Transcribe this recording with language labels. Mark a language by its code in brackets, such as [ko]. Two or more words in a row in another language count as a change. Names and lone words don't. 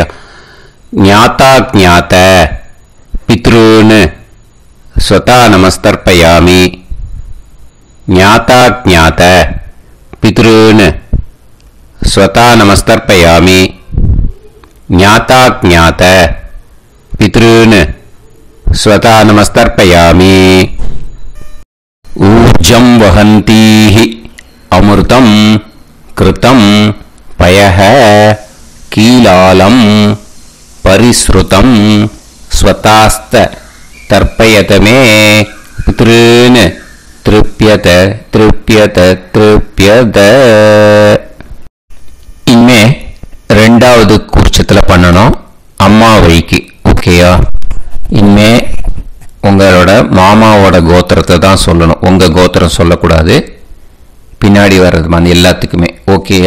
[sa] ज्ञाता ज्ञात पितॄन् स्वधा नमस्तर्पयामि. ज्ञाता ज्ञात पितॄन् स्वधा नमस्तर्पयामि. ज्ञाता ज्ञात पितॄन् स्वधा नमस्तर्पयामि. ऊर्जं वहन्तीः अमृतं कृतं पयः कीलालं परिसृतं स्वतास्त तर्पयत मे पितॄन् तृप्यत तृप्यत तृप्यत. [ta] இனிமே ரெண்டாவது கூர்ச்சத்தில் பண்ணணும் அம்மா வழிக்கு. ஓகேயா? இனிமே உங்களோட மாமாவோட கோத்திரத்தை தான் சொல்லணும், உங்கள் கோத்திரம் சொல்லக்கூடாது. பின்னாடி வர்றது மாதிரி எல்லாத்துக்குமே. ஓகேயா?